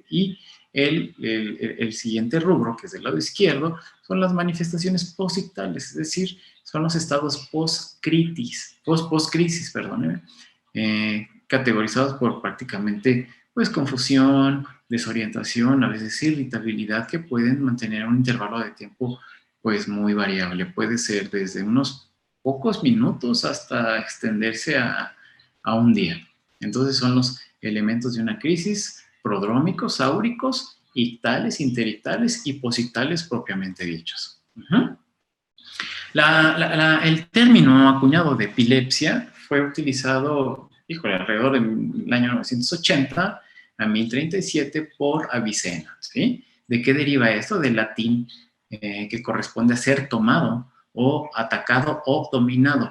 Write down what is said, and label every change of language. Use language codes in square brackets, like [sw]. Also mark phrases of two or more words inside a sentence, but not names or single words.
[es] Y el siguiente rubro, que es del lado izquierdo, son las manifestaciones posictales, es decir, son los estados post-crisis, categorizados por prácticamente pues confusión, desorientación, a veces irritabilidad, que pueden mantener un intervalo de tiempo pues muy variable. Puede ser desde unos pocos minutos hasta extenderse a un día. Entonces son los elementos de una crisis: prodrómicos, áuricos, ictales, interictales y posictales propiamente dichos. El término acuñado de epilepsia fue utilizado, alrededor del año 980 a 1037 por Avicena, ¿sí? ¿De qué deriva esto? Del latín que corresponde a ser tomado o atacado o dominado.